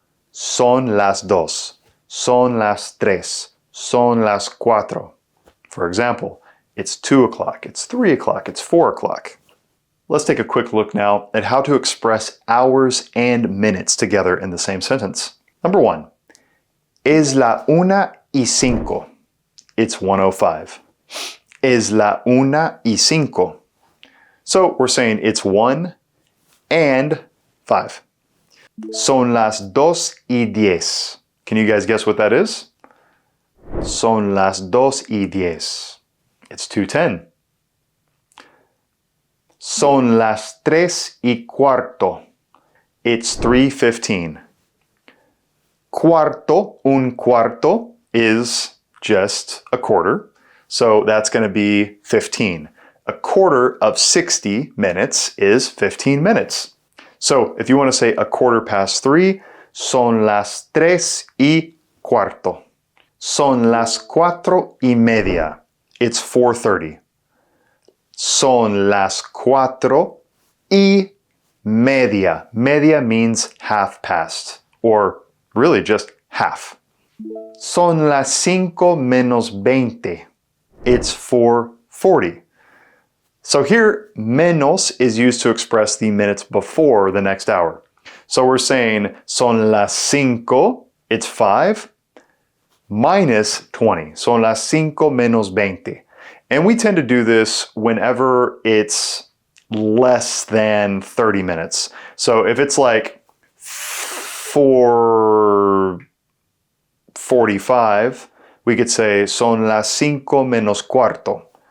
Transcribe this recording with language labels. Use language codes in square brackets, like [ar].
[es] Son las dos. Son las tres. Son las cuatro. [en] For example, it's 2 o'clock, it's 3 o'clock, it's 4 o'clock. Let's take a quick look now at how to express hours and minutes together in the same sentence. Number one, [es] es la una y cinco. [en] It's 1:05. [es] Es la una y cinco. [en] So we're saying it's 1 and 5. [es] Son las dos y diez. [en] Can you guys guess what that is? [es] Son las dos y diez. [en] It's 2:10. [es] Son las tres y cuarto. [en] It's 3:15. Un cuarto is just a quarter, so that's going to be 15. A quarter of 60 minutes is 15 minutes. So if you want to say a quarter past 3, [es] son las tres y cuarto. Son las cuatro y media. [en] It's 4:30. [es] Son las cuatro y media. [en] Media means half past, or really just half. [es] Son las cinco menos veinte. [en] It's 4:40. So here, menos is used to express the minutes before the next hour. So we're saying [es] son las cinco, [en] it's 5, minus 20. [es] Son las cinco menos veinte. [en] And we tend to do this whenever it's less than 30 minutes. So if it's like 4:45, we could say [es] son las cinco menos cuarto.